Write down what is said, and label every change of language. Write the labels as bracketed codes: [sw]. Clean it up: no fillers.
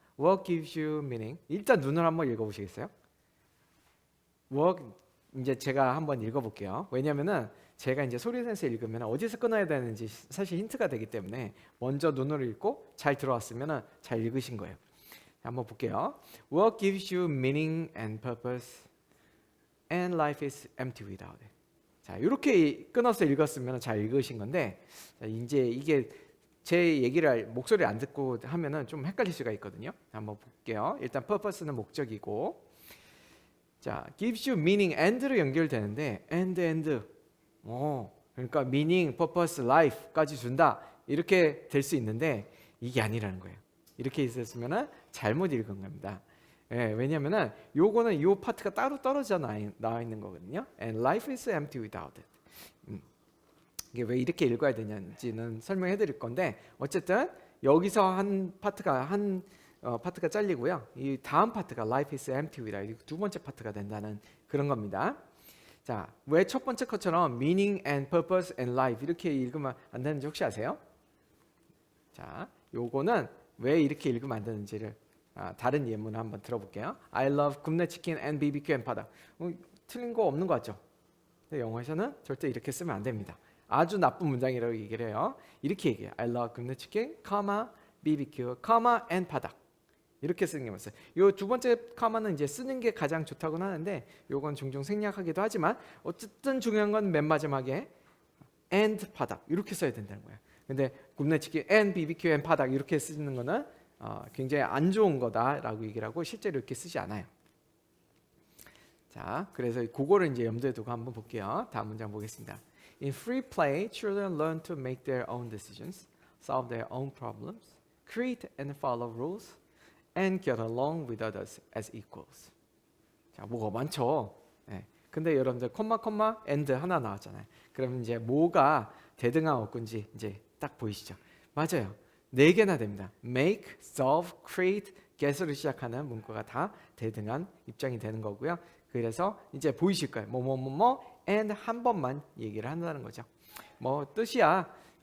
[en] What gives you meaning? [ko] 일단 눈을 한번 읽어보시겠어요? What 이제 제가 한번 읽어볼게요. 왜냐면은 제가 이제 소리 내서 읽으면 어디서 끊어야 되는지 사실 힌트가 되기 때문에 먼저 눈으로 읽고 잘 들어왔으면 잘 읽으신 거예요. 한번 볼게요. [en] What gives you meaning and purpose? And life is empty without it. [ko] 자, 이렇게 끊어서 읽었으면 잘 읽으신 건데 이제 이게 제 얘기를 목소리 안 듣고 하면은 좀 헷갈릴 수가 있거든요. 한번 볼게요. 일단 purpose는 목적이고, 자, [en] gives you meaning and [ko] 로 연결되는데 and 그러니까 meaning, purpose, life까지 준다 이렇게 될 수 있는데 이게 아니라는 거예요. 이렇게 있었으면은 잘못 읽은 겁니다. 예, 왜냐면은 요거는 요 파트가 따로 떨어져 나와 있는 거거든요. [en] And life is empty without it. [ko] 이게 왜 이렇게 읽어야 되는지는 설명해 드릴 건데 어쨌든 여기서 한 파트가 파트가 잘리고요. 이 다음 파트가 [en] life is empty without it. [ko] 두 번째 파트가 된다는 그런 겁니다. 자, 왜 첫 번째 것처럼 [en] meaning and purpose and life [ko] 이렇게 읽으면 안 되는지 혹시 아세요? 자, 요거는 왜 이렇게 읽으면 안 되는지를 다른 예문을 한번 들어볼게요. [en] I love 굽네 치킨 and BBQ and 바다. [ko] 틀린 거 없는 거 같죠? 근데 영어에서는 절대 이렇게 쓰면 안 됩니다. 아주 나쁜 문장이라고 얘기를 해요. 이렇게 얘기해요. [en] I love 굽네 치킨, BBQ, and 바다. [ko] 이렇게 쓰는 게 맞어요. 이 두 번째 카마는 이제 쓰는 게 가장 좋다고는 하는데 요건 종종 생략하기도 하지만 어쨌든 중요한 건 맨 마지막에 and 바닥 이렇게 써야 된다는 거예요. 근데 굽네 치킨 [en] and BBQ and [ko] 바닥 이렇게 쓰는 거는 굉장히 안 좋은 거다라고 얘기를 하고 실제로 이렇게 쓰지 않아요. 자, 그래서 그거를 이제 염두에 두고 한번 볼게요. 다음 문장 보겠습니다. [en] In free play, children learn to make their own decisions, solve their own problems, create and follow rules, and get along with others as equals. [ko] 자, 뭐가 많죠. 네. 근데 여러분들 콤마 and 하나 나왔잖아요. 그럼 이제 뭐가 대등한 어근지 이제 딱 보이시죠? 맞아요. 4개나 됩니다. make, solve, create, get으로 시작하는 문구가 다 대등한 입장이 되는 거고요. 그래서 이제 보이실 거예요. and 한 번만 얘기를 한다는 거죠. 뭐 뜻이야.